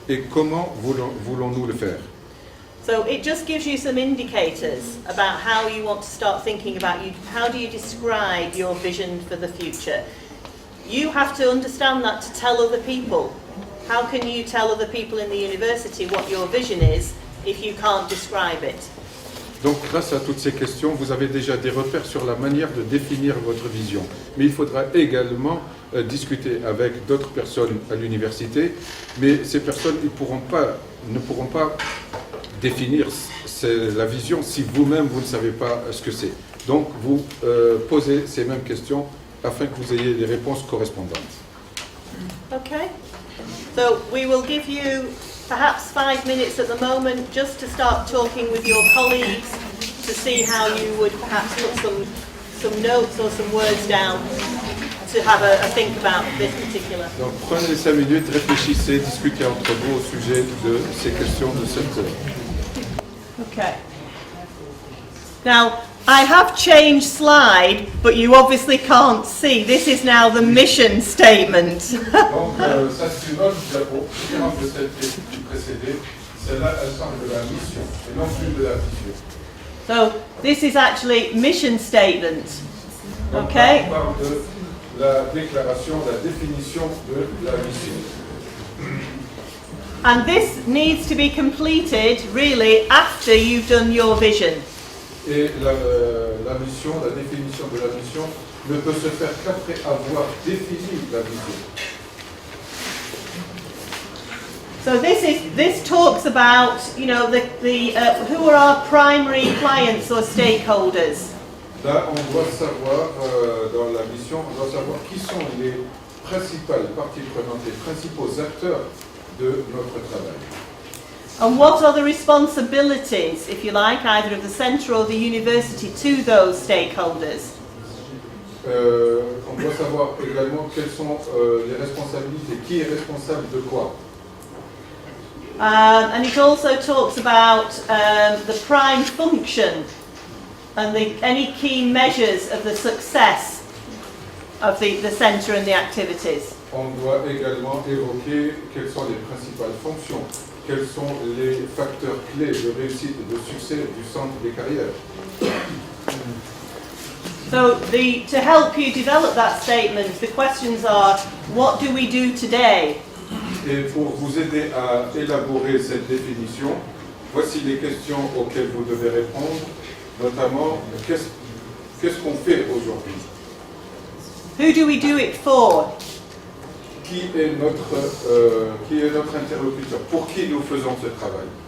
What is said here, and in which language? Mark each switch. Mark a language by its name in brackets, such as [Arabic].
[French] Et comment voulons-nous le faire? [English] So it just gives you some indicators about how you want to start thinking about how do you describe your vision for the future. You have to understand that to tell other people. How can you tell other people in the university what your vision is if you can't describe it? [French] Donc, grâce à toutes ces questions, vous avez déjà des repères sur la manière de définir votre vision. Mais il faudra également discuter avec d'autres personnes à l'université. Mais ces personnes ne pourront pas définir la vision si vous-même, vous ne savez pas ce que c'est. Donc, vous posez ces mêmes questions afin que vous ayez les réponses correspondantes. [English] Okay. So we will give you perhaps 5 minutes at the moment just to start talking with your colleagues to see how you would perhaps put some notes or some words down to have a think about this particular. [French] Donc prenez 5 minutes, réfléchissez, discutez entre vous au sujet de ces questions de cette. [English] Okay. Now, I have changed slide, but you obviously can't see. This is now the mission statement. [French] Donc, ça c'est une autre diapo, différente de celle qui précédait. Celle-là, elle parle de la mission, et non plus de la vision. [English] So, this is actually mission statement. [French] Donc, [English] Okay? [French] on parle de la déclaration, la définition de la mission. [English] And this needs to be completed, really, after you've done your vision. [French] Et la mission, la définition de la mission ne peut se faire qu'après avoir défini la vision. [English] So this talks about, you know, who are our primary clients or stakeholders. [French] Là, on doit savoir, dans la mission, on doit savoir qui sont les principales parties prenantes, les principaux acteurs de notre travail. [English] And what are the responsibilities, if you like, either of the centre or the university to those stakeholders? [French] On doit savoir également quelles sont les responsabilités, qui est responsable de quoi. [English] And it also talks about the prime function and any key measures of the success of the centre and the activities. [French] On doit également évoquer quelles sont les principales fonctions, quels sont les facteurs clés de réussite et de succès du centre des carrières. [English] So to help you develop that statement, the questions are, what do we do today? [French] Et pour vous aider à élaborer cette définition, voici les questions auxquelles vous devez répondre, notamment qu'est-ce qu'on fait aujourd'hui? [English] Who do we do it for? [French] Qui est notre interlocuteur? Pour qui nous faisons ce travail?